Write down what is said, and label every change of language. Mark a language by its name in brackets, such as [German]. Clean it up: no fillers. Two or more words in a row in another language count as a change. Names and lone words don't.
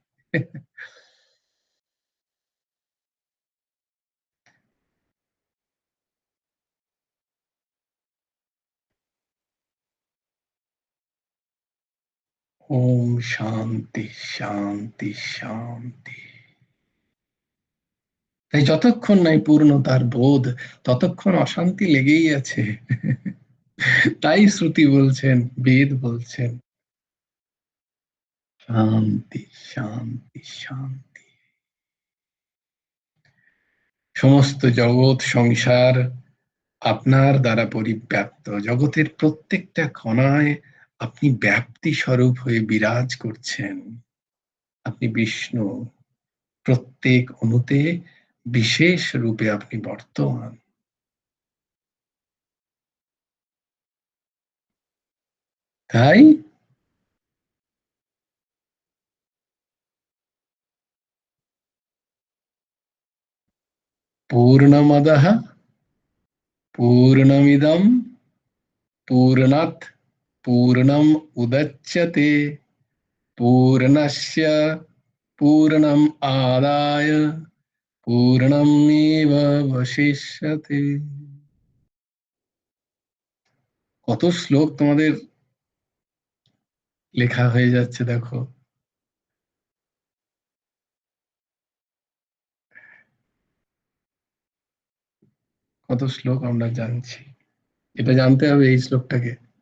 [Sanskrit] ओम शांति शांति शांति। [Bangla] তাই যতক্ষণ নাই পূর্ণতার বোধ ততক্ষণ অশান্তি লেগেই আছে। তাই শ্রুতি বলছেন, বেদ বলছেন শান্তি শান্তি শান্তি। সমস্ত জগৎ সংসার আপনার দ্বারা পরিব্যাপ্ত, জগতের প্রত্যেকটা কণায় আপনি ব্যাপ্তি স্বরূপ হয়ে বিরাজ করছেন। আপনি বিষ্ণু, প্রত্যেক অণুতে বিশেষ রূপে আপনি বর্তমান। [Sanskrit] তাই पूर्णमदः पूर्णमिदं पूर्णात् पूर्णम् उदच्यते पूर्णस्य पूर्णम् आदाय पूर्णमेव अवशिष्यते। [Bangla] কত শ্লোক তোমাদের লেখা হয়ে যাচ্ছে দেখো। কত শ্লোক আমরা জানছি, এটা জানতে হবে এই শ্লোকটাকে।